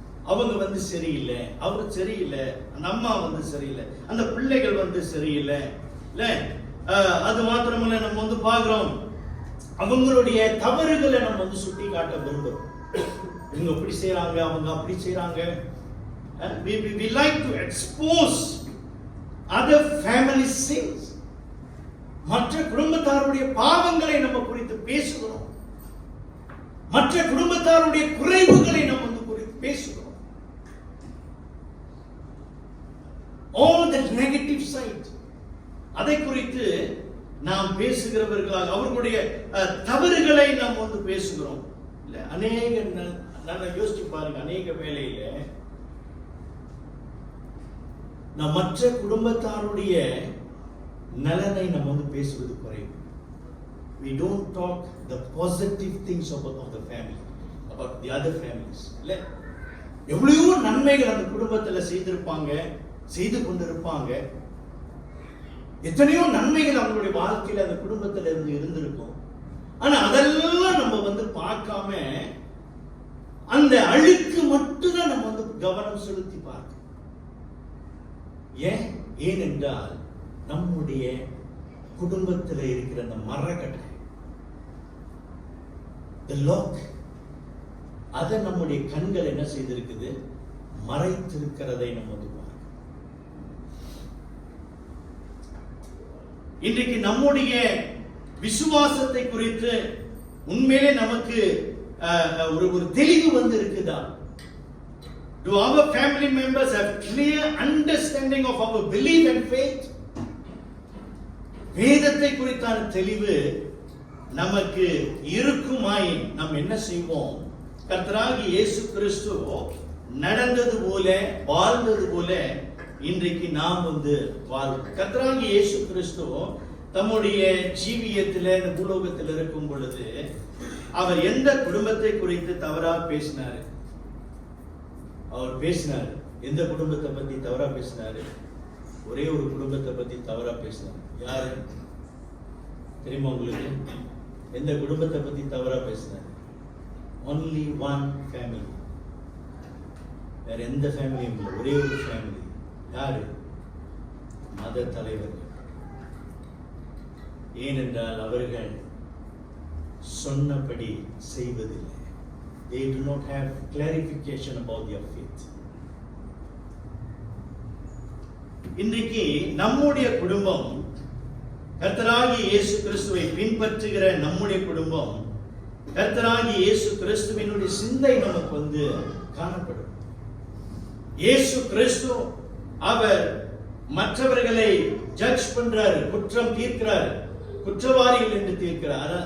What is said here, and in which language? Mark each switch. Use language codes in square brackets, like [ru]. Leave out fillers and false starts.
[ta] அவங்க வந்து சரியில்லை, அவங்க சரியில்லை, அந்த அம்மா வந்து சரியில்லை, அந்த பிள்ளைகள் வந்து சரியில்லை, இல்ல அது மாத்திரமல்ல நம்ம வந்து பார்க்கிறோம் அவங்களுடைய தவறுகளை நம்ம வந்து சுட்டி காட்ட விரும்புறோம். இவங்க இப்படி செய்யறாங்க, அவங்க அப்படி செய்யறாங்க. [en] we like to expose other family sins. [ta] மற்ற குடும்பத்தாருடைய பாவங்களை நம்ம குறித்து பேசுகிறோம். மற்ற குடும்பத்தாருடைய குறைவுகளை நம்ம வந்து குறித்து பேசுகிறோம். [en] all the negative side, [ta] அதை குறித்து நாம் பேசுகிறவர்களாக அவர்களுடைய தவறுகளை நாம் வந்து பேசுகிறோம். இல்ல அநேக நல்லா யோசிச்சு பாருங்க, அநேக வேளையில நாம் மற்ற குடும்பத்தாருடைய நலனை நம்ம வந்து பேசுவது குறைவு. [en] we don't talk the positive things about the family, about the other families. [ta] இல்ல எவ்வளவோ நன்மைகள் அந்த குடும்பத்துல செய்திருப்பாங்க, செய்து கொண்டிருப்பாங்க. எத்தனையோ நன்மைகள் அவங்களுடைய வாழ்க்கையில அந்த குடும்பத்துல இருந்து இருந்திருக்கும். ஆனா அதெல்லாம் நம்ம வந்து பார்க்காம அந்த அழுக்கு மட்டும்தான் நம்ம வந்து கவனம் செலுத்தி பார்க்கணும். ஏனென்றால் நம்முடைய குடும்பத்தில் இருக்கிற அந்த மரக்கட்டை, the lock, அதை நம்முடைய கண்கள் என்ன செய்திருக்குது, மறைத்திருக்கிறதை நம்ம வந்து பார்க்கணும். இன்றைக்கு நம்முடைய விசுவாசத்தை குறித்து உண்மையிலே நமக்கு ஒரு தெளிவு வந்து இருக்குதா? [en] Do our family members have clear understanding of our belief and faith? [ta] வேதத்தை குறித்தான தெளிவு நமக்கு இருக்குமாய் நாம் என்ன செய்வோம்? கர்த்தராகிய இயேசு கிறிஸ்து நடந்தது போல, வாழ்ந்தது போல இன்றைக்கு நாம் வந்து வாழ்வோம். கர்த்தராகிய இயேசு கிறிஸ்து தம்முடைய ஜீவியத்தில் இந்த பூலோகத்தில் இருக்கும் பொழுது அவர் எந்த குடும்பத்தை குறித்து தவறா பேசினாரு? அவர் பேசினார். எந்த குடும்பத்தை பத்தி தவறா பேசினாரு? ஒரே ஒரு குடும்பத்தை பத்தி தவறா பேசினார். யாரு தெரியுமா உங்களுக்கு? எந்த குடும்பத்தை பத்தி தவறா பேசினார்? [en] only one family. [ta] வேற எந்த ஃபேமிலியும் இல்லை, ஒரே ஒரு ஃபேமிலி. யாரு? மத தலைவர்கள். ஏனென்றால் அவர்கள் சொன்னபடி செய்வதில்லை. [en] They do not have clarification about their faith. [ta] இன்றைக்கு நம்முடைய குடும்பம், கர்த்தராகிய இயேசு கிறிஸ்துவை பின்பற்றுகிற நம்முடைய குடும்பம், கர்த்தராகிய இயேசு கிறிஸ்துவினுடைய சிந்தை நமக்கு வந்து காணப்படும். இயேசு கிறிஸ்து அவர் மற்றவர்களை ஜட்ஜ் பண்றாரு, குற்றம் தீர்க்கிறார், குற்றவாளிகள் என்று தீர்க்கிறார்.